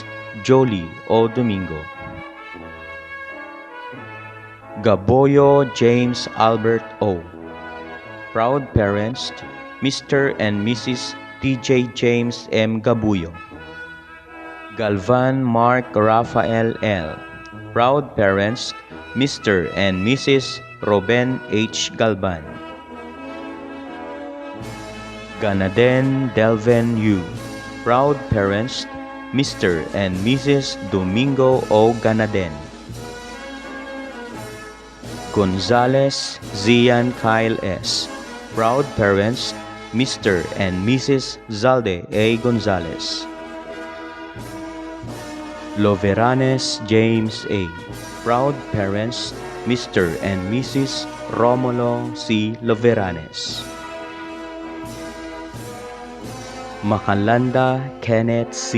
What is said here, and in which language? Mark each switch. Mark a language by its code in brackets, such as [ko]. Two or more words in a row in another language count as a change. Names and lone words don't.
[en] Jolie O. Domingo. Gaboyo James Albert O. Proud parents, Mr. and Mrs. T.J. James M. Gabuyo. Galvan Mark Rafael L. Proud parents, Mr. and Mrs. Ruben H. Galvan. Ganaden Delven U. Proud parents, Mr. and Mrs. Domingo O. Ganaden. Gonzales Zian Kyle S. Proud parents, Mr. and Mrs. Zalde A. Gonzales. Loveranes James A. Proud parents, Mr. and Mrs. Romulo C. Loveranes. Macalanda Kenneth C.